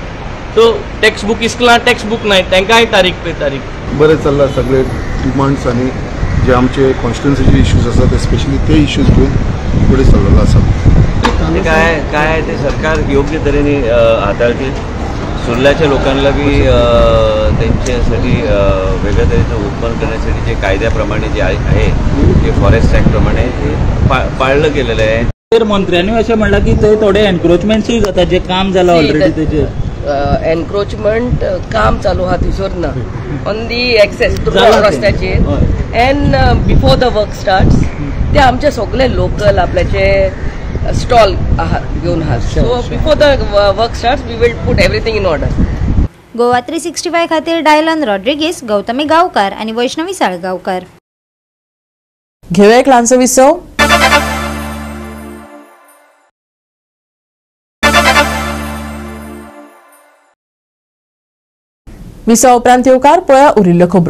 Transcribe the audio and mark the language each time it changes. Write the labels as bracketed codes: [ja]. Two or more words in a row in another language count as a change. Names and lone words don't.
[kok] सो [en] tax book [kok] इस्कलां [en] tax book [kok] नाय तांकांय [hi] तारीख पे तारीख. [kok] बरें चल्लां सगळे डिमांड्स आनी जे आमचे कॉन्स्टिट्युन्सीचे इश्यूज आसात स्पेशली ते इश्यूज घेवन फुडें चल्लेलो आसा. [mr] काय ते सरकार योग्य तरेने हाताळतील. सुरल्याच्या लोकांना बी त्यांच्यासाठी वेगळ्या तऱ्हेचं उत्पन्न करण्यासाठी जे कायद्याप्रमाणे जे आहे जे [en] forest act [mr] प्रमाणे ते पाळलं गेलेलं आहे. [kok] मंत्र्यांनी अशें म्हणलां की थंय थोडे एनक्रोचमेंट्सूय जाता जे काम जालां ऑलरेडी तेजेर. एनक्रोचमेंट काम चालू आहा थंयसर ना, [en] on the access [kok] रस्त्याचेर. [en] and before the work starts [kok] ते आमचे सगळे लोकल आपल्याचे स्टॉल घेवन आहात. [en] so before the work starts we will put everything in order. [kok] गोवा 365 खातीर डायलन रॉड्रिगीस, गौतमी गांवकार आनी वैष्णवी साळगांवकार. [mr] घेऊया एक ल्हानसो विसव. [kok] विसा उपरांत येवकार पळया उरिल्ल्यो खबरो.